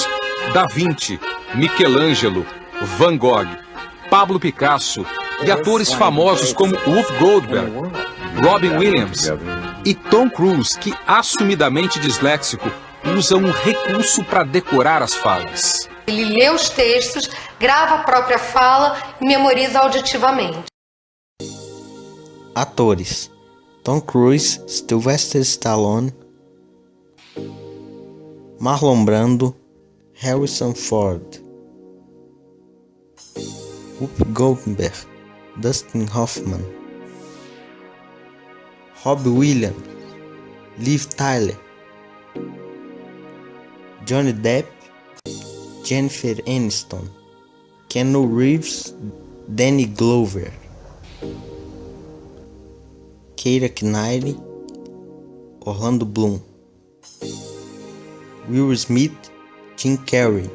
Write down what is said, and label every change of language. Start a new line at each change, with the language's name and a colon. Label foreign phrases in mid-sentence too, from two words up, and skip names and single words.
Portuguese: Da Vinci, Michelangelo, Van Gogh, Pablo Picasso e atores famosos como Whoopi Goldberg, Robin Williams e Tom Cruise, que, assumidamente disléxico, usa um recurso para decorar as falas. Ele lê os textos, grava a própria fala e memoriza auditivamente. Atores: Tom Cruise, Sylvester Stallone, Marlon Brando, Harrison Ford. Whoopi Goldberg, Dustin Hoffman, Robbie Williams, Liv Tyler, Johnny Depp, Jennifer Aniston, Keanu Reeves, Danny Glover, Keira Knightley, Orlando Bloom, Will Smith, Jim Carrey.